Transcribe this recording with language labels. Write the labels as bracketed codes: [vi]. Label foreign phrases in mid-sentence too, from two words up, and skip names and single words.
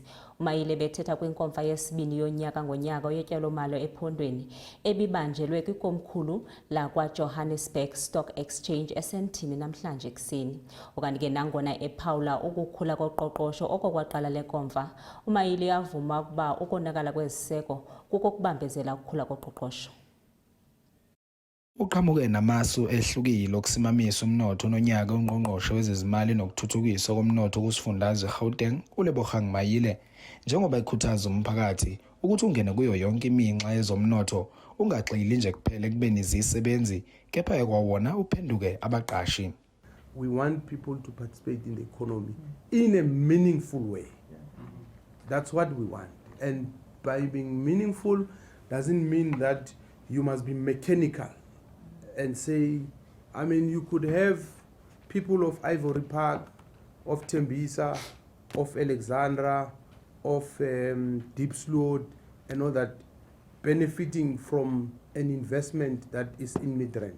[xh] uMaile bethetha kwinkomfa yesibini yonyaka ngonyaka yotyalo-mali ephondweni ebibanjelwe kwikomkhulu lakwa-Johannesburg Stock Exchange eSandton namhlanje ekuseni. Ukanti ke nangona ephawula ukukhula koqoqosho oko kwaqala lenkomfa, uMaile yavuma ukuba ukonakala kweziseko kukokubambezela ukukhula koqoqosho. [zu] Uqhamuke namasu ehlukile okusimamisa umnotho ononyaka ongqongqoshe wezezimali nokuthuthukiswa komnotho kusifundazwe eGauteng uLebogang Maile njengoba ekhuthaza umphakathi ukuthi ungene kuyo yonke iminxa yezomnotho ungagxili nje kuphela ekubeni izisebenzi kepha ekwawona uphenduke abaqashi. [en] We want people to participate in the economy in a meaningful way. That's what we want. And by being meaningful doesn't mean that you must be mechanical and say, I mean, you could have people of Ivory Park, of Tembisa, of Alexandra, of Diepsloot, and all that, benefiting from an investment that is in Midrand.